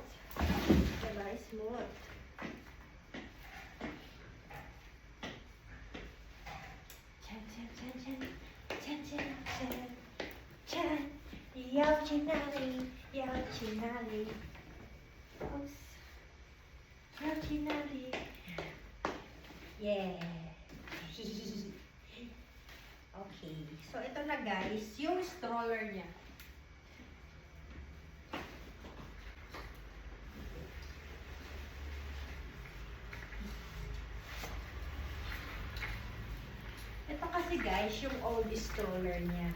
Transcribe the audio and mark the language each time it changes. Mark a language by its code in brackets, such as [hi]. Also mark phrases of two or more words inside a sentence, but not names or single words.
[tl] Diba? Smooth. Chan, chan, chan, chan. Chan, chan, chan. Chan. [zh] 要去哪里？要去哪里？要去哪里？ [en] Yeah. Okay. [tl] So, ito na guys, yung stroller niya. Ito kasi guys, yung [en] old stroller [tl] niya.